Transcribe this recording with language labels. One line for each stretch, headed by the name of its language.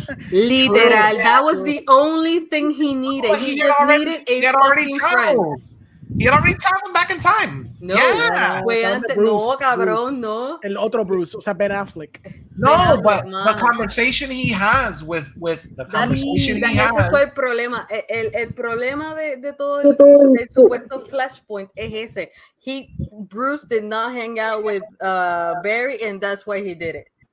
English: Literal, that was the only thing he needed. He just needed a fucking friend. He had already traveled back in time. No, yeah.
Spanish: No, cabrón, no. El otro Bruce, o sea, Ben Affleck.
English: No, but the conversation he has with the conversation he has.
Spanish: Ese fue el problema. El problema de todo el supuesto Flashpoint es ese.
English: Bruce did not hang out with Barry, and that's why he did it.